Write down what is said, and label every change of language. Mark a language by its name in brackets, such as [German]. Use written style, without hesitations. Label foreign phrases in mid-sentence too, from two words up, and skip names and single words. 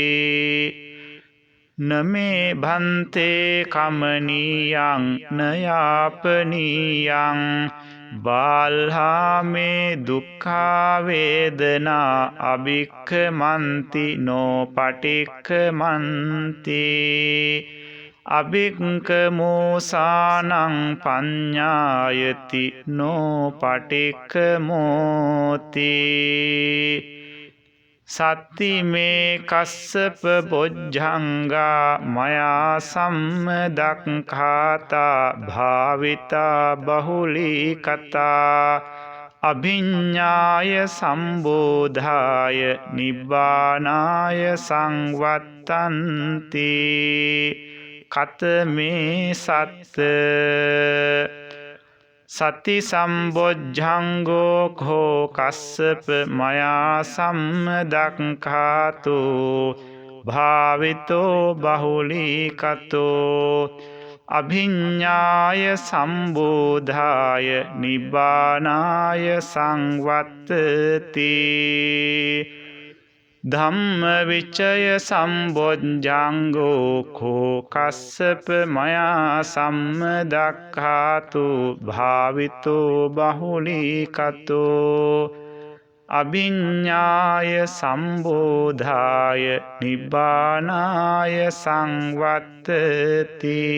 [Pali] නමේ භන්තේ කමනීයං නයාපනීයං බාල්හාමේ දුක්ඛා වේදනා අභික්ඛමන්ති නෝ පටික්ඛමන්ති අභික්ඛමෝසානං පඤ්ඤායති නෝ පටික්ඛමෝති සත්තිමේ කස්සප බොජ්ජංගා මයා සම්මදක්ඛාතා භාවිතා බහුලීකතා අභිඤ්ඤාය සම්බෝධාය නිබ්බානාය සංවත්තන්ති කතමේ සත්ත සති සම්බොජ්ජංගෝ කෝ කස්සප මයා සම්මදක්ඛාතු භාවිතෝ බහුලීකතෝ අභිඤ්ඤාය සම්බෝධාය නිබ්බානාය සංවත්තති ධම්ම විචය සම්බොජ්ජංගෝ කෝ කස්සප මයා සම්මදක්ඛාතු භාවිතෝ බහුලීකතෝ අභිඤ්ඤාය සම්බෝධාය නිබ්බානාය සංවත්තති